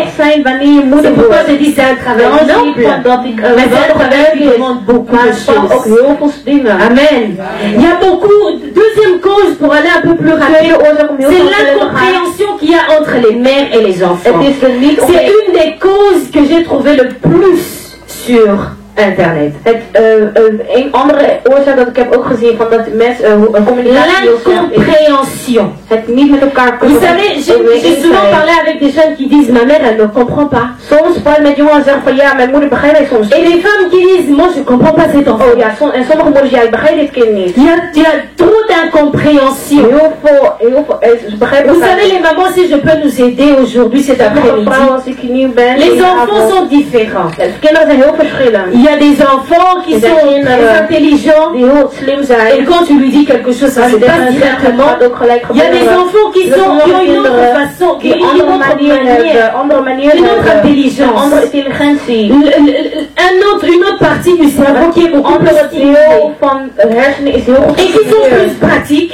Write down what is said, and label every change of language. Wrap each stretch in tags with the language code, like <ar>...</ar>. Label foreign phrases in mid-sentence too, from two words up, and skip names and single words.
<fr>C'est pourquoi je dis c'est un travail noble, mais c'est un travail qui demande beaucoup de choses. Amen. Il y a beaucoup. Deuxième cause, pour aller un peu plus rapide, c'est l'incompréhension qu'il y a entre les mères et les enfants. C'est une des causes que j'ai trouvées le plus sur Internet.</fr> <nl>Een andere oorzaak dat ik heb ook gezien van dat mensen communicatie heel slecht is.</nl> <fr>L'incompréhension.</fr> <nl>Het niet met elkaar kunnen.</nl> <fr>Vous savez, j'ai souvent parlé avec des jeunes qui disent ma mère elle ne comprend pas.</fr> <nl>Soms praat met jongens en zeggen van ja, mijn moeder begrijpt mij soms.</nl> <fr>Et les femmes qui disent moi je comprends pas cet enfant.</fr> <nl>Oh ja, en sommige moeders ja, ik begrijp dit kind niet.</nl> <fr>Il y a trop d'incompréhension.</fr> <nl>Heel veel, ze begrijpen.</nl> <fr>Vous savez les mamans, si je peux nous aider aujourd'hui cet après-midi. Les enfants sont différents.</fr> <nl>Kinderen zijn heel verschillend.</nl> <fr>Il y a des enfants qui sont très intelligents.</fr> <nl>Die heel slim zijn.</nl> <fr>Et quand tu lui dis quelque chose, ça se passe directement. Il y a des enfants qui ont une autre façon, qui ont une autre manière, une autre intelligence, une autre partie du cerveau qui est beaucoup plus stimulée et qui sont plus pratiques.</fr>